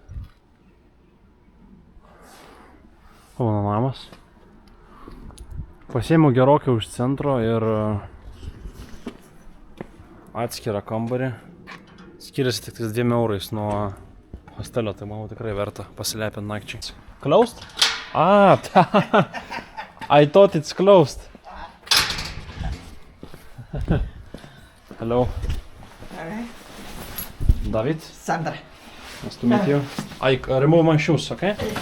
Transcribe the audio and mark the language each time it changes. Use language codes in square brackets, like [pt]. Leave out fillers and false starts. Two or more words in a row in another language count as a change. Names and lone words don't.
[lt] O, mano namas. Pasiėmiau gerokai už centro ir atskirą kambarį. Skiriasi tik 2 eurais nuo hostelio, tai manau tikrai verta pasilepinti nakčiai. [en] Closed? I thought it's closed. Hello. Alright. David? Sandra. Nice to meet you. I remove my shoes, okay?